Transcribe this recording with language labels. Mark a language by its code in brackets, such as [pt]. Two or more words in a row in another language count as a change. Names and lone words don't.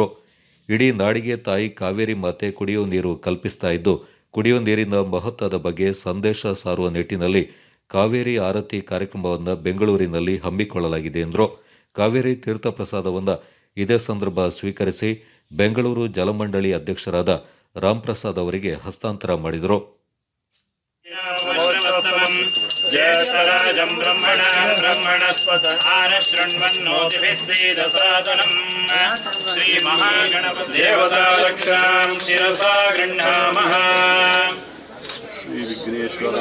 [kn] ಇಡೀ ನಾಡಿಗೆ ತಾಯಿ ಕಾವೇರಿ ಮಾತೆ ಕುಡಿಯುವ ನೀರು ಕಲ್ಪಿಸ್ತಾ ಇದ್ದು, ಕುಡಿಯುವ ನೀರಿನ ಮಹತ್ವದ ಬಗ್ಗೆ ಸಂದೇಶ ಸಾರುವ ನಿಟ್ಟಿನಲ್ಲಿ ಕಾವೇರಿ ಆರತಿ ಕಾರ್ಯಕ್ರಮವನ್ನು ಬೆಂಗಳೂರಿನಲ್ಲಿ ಹಮ್ಮಿಕೊಳ್ಳಲಾಗಿದೆ ಎಂದರು. ಕಾವೇರಿ ತೀರ್ಥ ಪ್ರಸಾದವನ್ನು ಇದೇ ಸಂದರ್ಭ ಸ್ವೀಕರಿಸಿ ಬೆಂಗಳೂರು ಜಲಮಂಡಳಿ ಅಧ್ಯಕ್ಷರಾದ ರಾಮ್ ಪ್ರಸಾದ್ ಅವರಿಗೆ ಹಸ್ತಾಂತರ ಮಾಡಿದರು. [sa] ज्येष्ठराजं ब्रह्मणस्पत आनशृण्वन्नोतिभिस्सीदसादनं श्रीमहागणपति देवता रक्षां शिरसा गृह्णामः. ಶ್ರೀ ವಿಘ್ನೇಶ್ವರ